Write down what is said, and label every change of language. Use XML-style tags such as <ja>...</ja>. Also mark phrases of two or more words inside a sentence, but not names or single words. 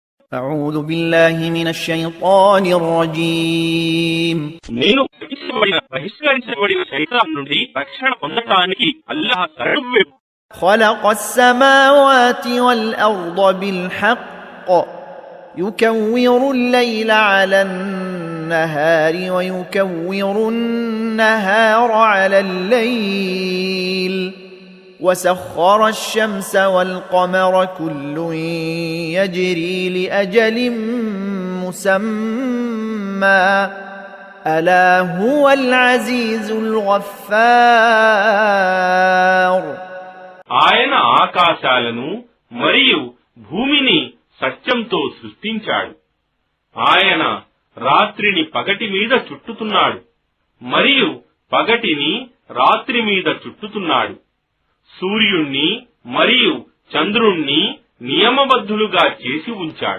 <ar>أعوذ بالله من الشيطان الرجيم</ar> <te>నేను బహిష్కరించబడిన శైతాన్ నుండి రక్షణ పొందటానికి అల్లాహ్ శరణు</te> <ar>خلق السماوات والأرض بالحق يكور الليل على النهار ويكور النهار على الليل وسخر الشمس والقمر كل يجري لأجل مسمى ألا هو العزيز الغفار</ar> <te>ఆయన ఆకాశాలను మరియు భూమిని సత్యంతో సృష్టించాడు. ఆయన రాత్రిని పగటి మీద చుట్టుతున్నాడు మరియు పగటిని రాత్రి మీద చుట్టుతున్నాడు. సూర్యుణ్ణి మరియు చంద్రుణ్ణి నియమబద్ధులుగా చేసి ఉంచాడు.</te>